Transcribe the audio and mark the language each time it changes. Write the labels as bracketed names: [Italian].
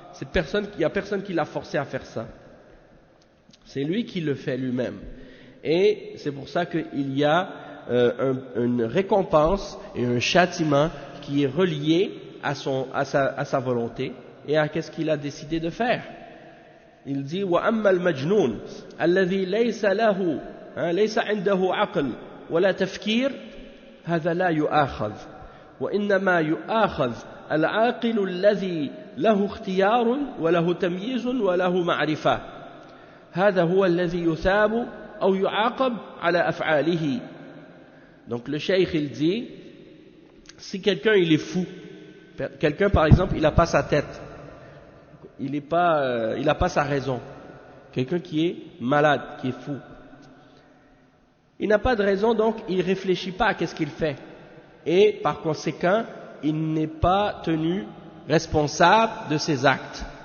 [French] Il n'y a personne qui l'a forcé à faire ça. C'est lui qui le fait lui-même. Et c'est pour ça qu'il y a une récompense et un châtiment qui est relié à sa volonté et à qu'est-ce qu'il a décidé de faire. Il dit [Arabic] وَأَمَّا الْمَجْنُونَ الَّذِي لَيْسَ لَهُ لَيْسَ عِنْدَهُ عَقْلٌ وَلَا تَفْكِيرٌ هذا لا يؤاخذ وإنما يؤاخذ العاقل الذي له اختيار وله تمييز وله معرفة هذا هو الذي يثاب أو يعاقب على أفعاله. [French] Donc le cheikh il dit, si quelqu'un il est fou, quelqu'un par exemple il n'a pas sa tête, il n'a pas sa raison, quelqu'un qui est malade, qui est fou, il n'a pas de raison, donc il ne réfléchit pas à qu'est-ce qu'il fait, et par conséquent il n'est pas tenu responsable de ses actes.